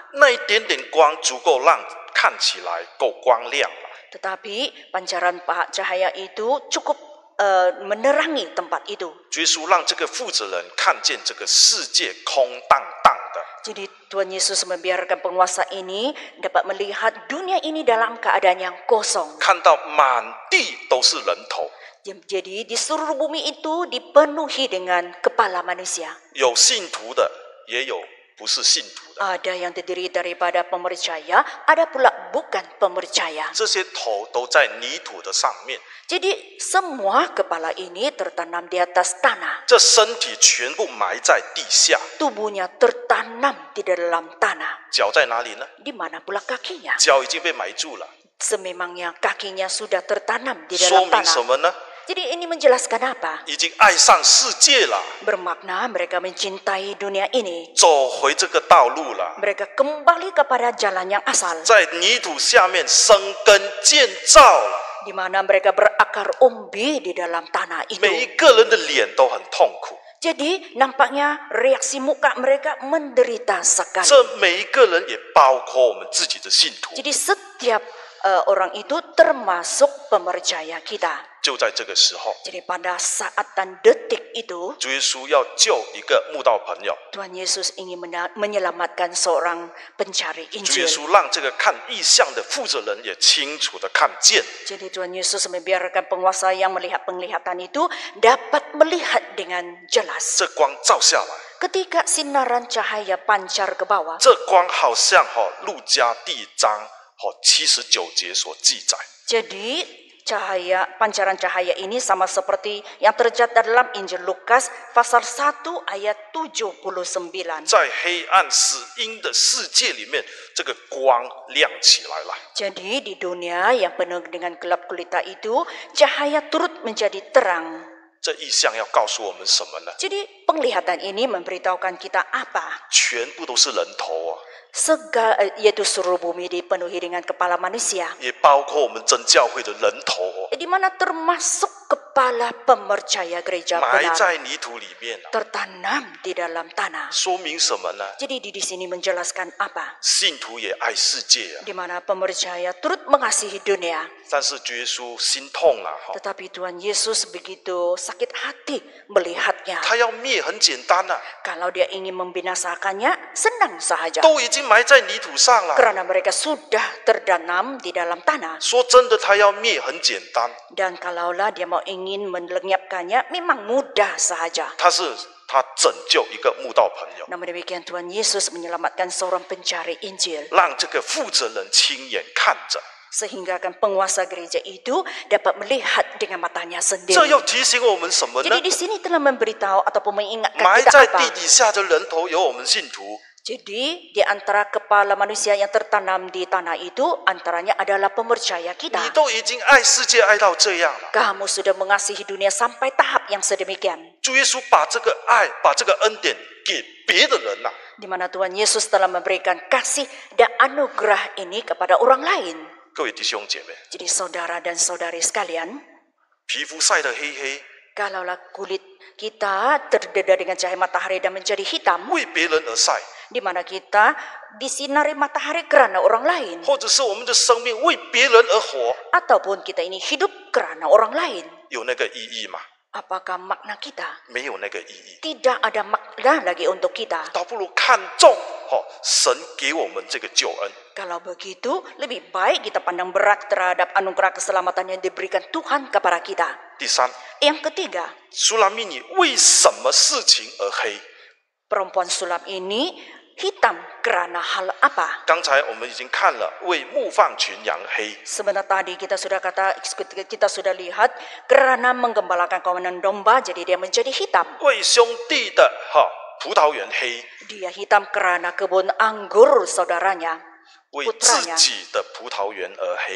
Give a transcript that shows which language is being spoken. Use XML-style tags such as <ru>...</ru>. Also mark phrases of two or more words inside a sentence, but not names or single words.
<zh>那一点点光足够让看起来够光亮了。</zh> <ms>Tetapi pancaran cahaya itu cukup menerangi tempat itu.</ms> <zh>主耶稣让这个负责人看见这个世界空荡荡的，</zh> <ms>Jadi Tuhan Yesus membiarkan penguasa ini dapat melihat dunia ini dalam keadaan yang kosong.</ms> <zh>看到满地都是人头，</zh> <ms>Jadi di seluruh bumi itu dipenuhi dengan kepala manusia.</ms> <zh>有信徒的，也有不是信徒的。</zh> <ms>Ada yang terdiri daripada pemercaya, ada pula bukan pemercaya.</ms> <zh>这些头都在泥土的上面，</zh> <ms>Jadi semua kepala ini tertanam di atas tanah.</ms> <zh>这身体全部埋在地下。</zh> <ms>Tubuhnya tertanam di dalam tanah.</ms> <zh>脚在哪里呢？</zh> <ms>Di mana pula kakinya?</ms> <zh>脚已经被埋住了，</zh> <ms>Sememangnya kakinya sudah tertanam di</ms> <zh>说</zh> <ms>dalam</ms> <zh>明什</zh> <ms>tanah.</ms> <zh>么呢？</zh> <ms>Jadi ini menjelaskan apa?</ms> <zh>已经爱上世界了，</zh> <ms>Bermakna mereka mencintai dunia ini.</ms> <zh>走回这个道路了，</zh> <ms>Mereka kembali kepada jalan yang asal.</ms> <zh>在泥土下面生根建造了。</zh> <ms>Di mana mereka berakar umbi di dalam tanah</ms> <zh>每一</zh> <ms>itu.</ms> <zh>个人的脸都很痛苦，</zh> <ms>Jadi nampaknya reaksi muka mereka menderita</ms> <zh>这</zh> <ms>sekali.</ms> <zh>每一个人也包括我们自己的信徒。</zh> <ms>Jadi setiap orang itu termasuk pemercaya kita.</ms> <zh>就在这个时候，</zh> <ms>Jadi pada saat dan detik itu,</ms> <zh>主耶稣要救一个慕道朋友，</zh> <ms>Tuhan Yesus ingin menyelamatkan seorang pencari</ms> <zh>主耶</zh> <ms>Injil.</ms> <zh>稣让这个看异象的负责人也清楚的看见，</zh> <ms>Jadi Tuhan Yesus membiarkan penguasa yang melihat penglihatan itu dapat melihat dengan jelas.</ms> <zh>这光照下来，</zh> <ms>Ketika sinaran cahaya pancar ke bawah,</ms> <zh>这光好像路加第1章79节所记载，</zh> <ms>jadi pancaran cahaya ini sama seperti yang tercatat dalam Injil Lukas pasal 1 ayat 79.</ms> <zh>在黑暗死阴的世界里面，这个光亮起来了。</zh> <ms>Jadi di dunia yang penuh dengan gelap gulita itu, cahaya turut menjadi terang.</ms> <zh>这异象要告诉我们什么呢？</zh> <ms>Jadi penglihatan ini memberitahukan kita apa?</ms> <zh>全部都是人头啊，</zh> <ms>Yaitu seluruh bumi dipenuhi dengan kepala manusia.</ms> <zh>也包括我们真教会的人头哦，</zh> <ms>Di mana termasuk kepala pemercaya gereja</ms> <zh>埋</zh> <ms>benar</ms> <zh>在泥土里面啊，</zh> <ms>tertanam di dalam tanah.</ms> <zh>说明什么呢？</zh> <ms>Jadi di sini menjelaskan apa?</ms> <zh>信徒也爱世界啊，</zh> <ms>Di mana pemercaya turut mengasihi dunia.</ms> <zh>但是主耶稣心痛了，</zh> <ms>Tetapi Tuhan Yesus begitu sakit hati melihatnya.</ms> <zh>他要灭很简单了，</zh> <ms>Kalau dia ingin membinasakannya, senang saja.</ms> <zh>都已经埋在泥土上了。</zh> <ms>Karena mereka sudah terdanam di dalam tanah.</ms> <zh>说真的，他要灭很简单，</zh> <ms>Dan kalaulah dia mau ingin melenyapkannya, memang mudah saja.</ms> <zh>他拯救一个慕道朋友，</zh> <ms>Namun demikian Tuhan Yesus menyelamatkan seorang pencari Injil.</ms> <zh>让这个负责人亲眼看着。</zh> <ms>Sehingga kan penguasa gereja itu dapat melihat dengan matanya</ms> <zh>这</zh> <ms>sendiri.</ms> <zh>又提醒我们什么呢</zh> <ms>Jadi？di sini telah memberitahu ataupun mengingatkan</ms> <zh>埋</zh> <ms>kita</ms> <zh>在</zh> <ms>apa?</ms> <zh>地底下的人头有我们信徒，</zh> <ms>Jadi di antara kepala manusia yang tertanam di tanah itu antaranya adalah pemercaya</ms> <zh>你</zh> <ms>kita.</ms> <zh>都已经爱世界爱到这样了。</zh> <ms>Kamu sudah mengasihi dunia sampai tahap yang sedemikian.</ms> <zh>主耶稣把这个爱、把这个恩典给别的人呐、</zh> <ms>Di mana Tuhan Yesus telah memberikan kasih dan anugerah ini kepada orang lain.</ms> <zh>各位弟兄姐妹，</zh> <ms>Jadi saudara dan saudari sekalian,</ms> <zh>皮肤晒得黑黑，</zh> <ms>kalaulah kulit kita terdedah dengan cahaya matahari dan menjadi hitam,</ms> <zh>为别人而晒，</zh> <ms>di mana kita disinari matahari karena orang lain,</ms> <zh>或者是我们的生命为别人而活，</zh> <ms>ataupun kita ini hidup karena orang lain,</ms> <zh>有那个意义吗？</zh> <ms>apakah makna kita?</ms> <zh>没有那个意义，</zh> <ms>Tidak ada makna lagi untuk kita.</ms> <zh>倒不如看重神给我们这个救恩。</zh> <ms>Kalau begitu, lebih baik kita pandang berat terhadap anugerah keselamatan yang diberikan Tuhan kepada kita.</ms> <zh>第三，</zh> <ms>Yang ketiga,</ms> <zh>苏拉密尼为什么事情而黑？</zh> <ms>perempuan sulam ini hitam karena hal apa?</ms> <zh>刚才我们已经看了，为牧放群羊黑，</zh> <ms>Sebenarnya tadi kita sudah lihat karena menggembalakan kawanan domba, jadi dia menjadi hitam.</ms> <zh>为兄弟的葡萄园黑，</zh> <ms>Dia hitam karena kebun anggur saudaranya,</ms> <zh>为自己的葡萄园而黑。</zh>